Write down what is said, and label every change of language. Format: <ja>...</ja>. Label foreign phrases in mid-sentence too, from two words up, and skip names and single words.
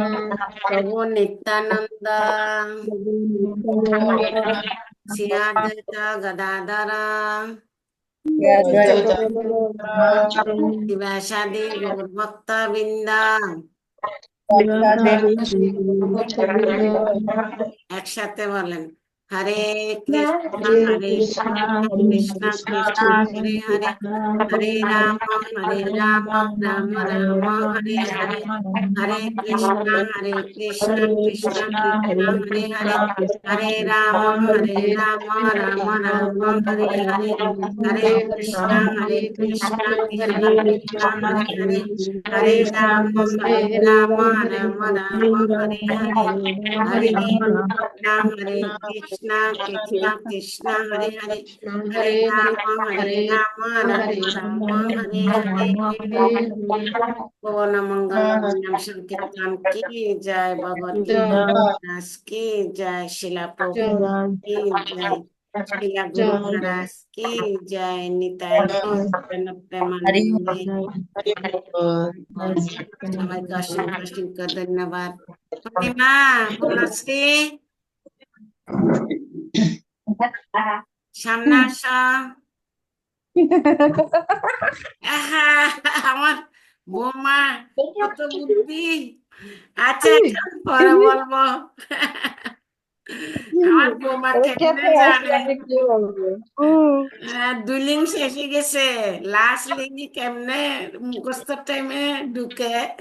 <bn>প্রভু নিত্যানন্দ, শ্রী অদ্বৈত গদাধর শিবাসাদি গৌরভক্ত বৃন্দ। একসাথে বলেন,</bn> <sa>হরে কৃষ্ণ হরে কৃষ্ণ কৃষ্ণ হরে হরে, হরে রাম রাম রাম হরে হরে, হরে কৃষ্ণ কৃষ্ণ কৃষ্ণ হরে হরে, হরে রাম রাম রাম হরে হরে, হরে কৃষ্ণ কৃষ্ণ কৃষ্ণ হরে হরে, হরে রাম রাম রাম হরে হরে, হরে কৃষ্ণ Krishna Krishna Krishna Hare Hare Hare Hare Hare Rama Hare Rama Rama Hare Hare</sa> <hi>पवन मंगल नाम संकीर्तन की जय भगवती जय दास की जय शिला प्रभुपाद की जय शिला गुरु जय महाराज की जय</hi> <bn>নিতাই প্রেমানন্দে সবাইকে অসংখ্য অসংখ্য ধন্যবাদ পূর্ণিমা পূর্ণশ্রী সামনে আসো আহা, আমার বৌমা কত বুদ্ধি আচ্ছা আচ্ছা পরে বলবো আমার বৌমা কেমনে জানে দুই লিঙ্ক শেষে গেছে</bn> <en>last link</en> <bn>কেমনে মুখস্থ টাইমে ঢুকে</bn>